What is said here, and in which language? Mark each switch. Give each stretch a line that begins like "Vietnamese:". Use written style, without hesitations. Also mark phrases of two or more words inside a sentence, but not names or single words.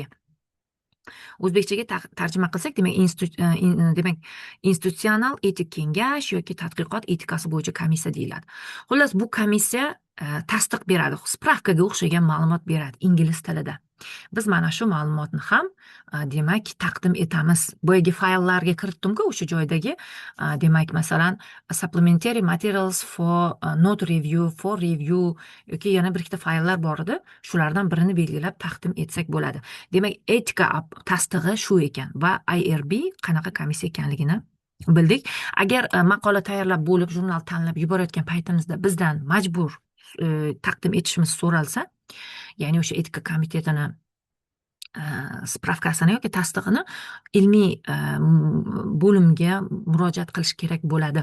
Uzbek: O'zbekchaga tarjima qilsak, demak institutsional etik kengash yoki tadqiqot etikasi bo'yicha komissiya deyiladi. Xullas, bu komissiya tasdiq beradi, spravkaga o'xshagan ma'lumot beradi ingliz tilida. Biz mana shu ma'lumotni ham demak taqdim etamiz. Boyagi fayllarga kiritdim-ku, o'sha joydagi demak masalan
English: supplementary materials for not review, for review
Uzbek: yoki yana bir ikkita fayllar bor edi. Shulardan birini belgilab taqdim etsak bo'ladi. Demak, etika tasdig'i shu ekan va IRB qanaqa komissiya ekanligini bildik. Agar maqola tayyorlab bo'lib, jurnal tanlab yuborayotgan paytimizda bizdan majbur taqdim etishimiz so'ralsa, ya'ni o'sha etika komitetini spravkasini yoki tasdig'ini ilmiy bo'limga murojaat qilish kerak bo'ladi.